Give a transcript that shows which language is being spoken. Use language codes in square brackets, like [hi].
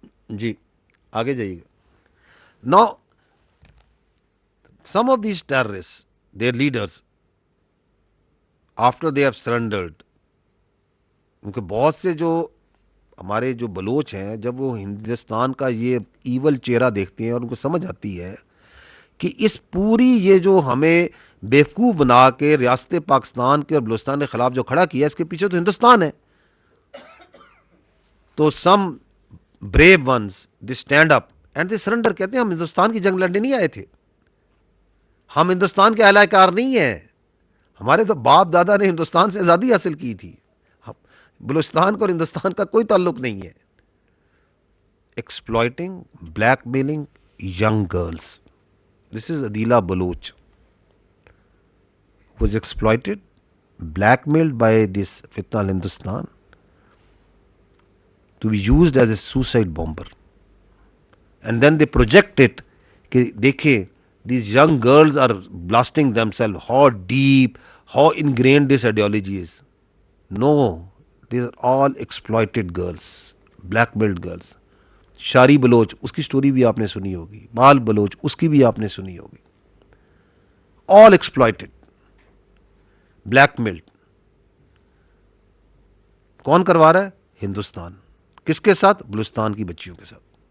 [ur] جی آگے جائیے گا. [en] no some of these terrorist, their leaders, after they have surrendered, [ur] کیونکہ بہت سے جو ہمارے جو بلوچ ہیں, جب وہ ہندوستان کا یہ ایول چہرہ دیکھتے ہیں اور ان کو سمجھ آتی ہے کہ اس پوری یہ جو ہمیں بیوقوف بنا کے ریاست پاکستان کے اور بلوچستان کے خلاف جو کھڑا کیا, اس کے پیچھے تو ہندوستان ہے. [en] تو some brave ones they stand up and they surrender. [ur] کہتے ہیں ہم ہندوستان کی جنگ لڑنے نہیں آئے تھے, ہم ہندوستان کے اعلی کار نہیں ہیں, ہمارے تو باپ دادا نے ہندوستان سے آزادی حاصل کی تھی, بلوچستان کو اور ہندوستان کا کوئی تعلق نہیں ہے. [en] Exploiting, blackmailing young girls. This is Adeela Baloch was exploited, blackmailed by this fitna al Hindustan to be used as a suicide bomber. And then they project it [ur] کہ دیکھیں [en] these young girls are blasting themselves, how deep, how ingrained this ideology is. No, these are all exploited girls, blackmailed girls. [ur] شاری Baloch, اس کی story بھی آپ نے سنی ہوگی. بال بلوچ, اس کی بھی آپ نے سنی ہوگی. [en] all exploited, blackmailed. [ur] کون کروا رہا ہے؟ ہندوستان. کس کے ساتھ؟ بلوچستان کی بچیوں کے ساتھ.